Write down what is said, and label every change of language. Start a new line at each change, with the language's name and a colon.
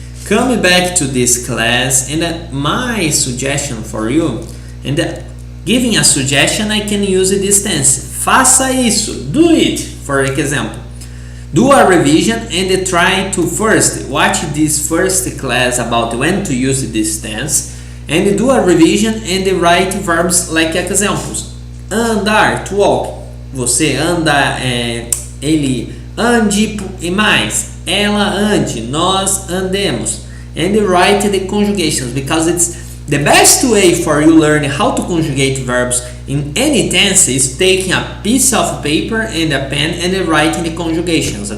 English: Coming back to this class, and my suggestion for you, and giving a suggestion, I can use this tense.
Portuguese: Faça isso,
English: do it, for example. Do a revision and try to first watch this first class about when to use this tense, and do a revision and write verbs like examples. Andar, to walk.
Portuguese: Você anda, ele ande e mais. Ela ande, nós andemos.
English: And write the conjugations, because it's the best way for you learn how to conjugate verbs in any tense is taking a piece of paper and a pen and writing the conjugations.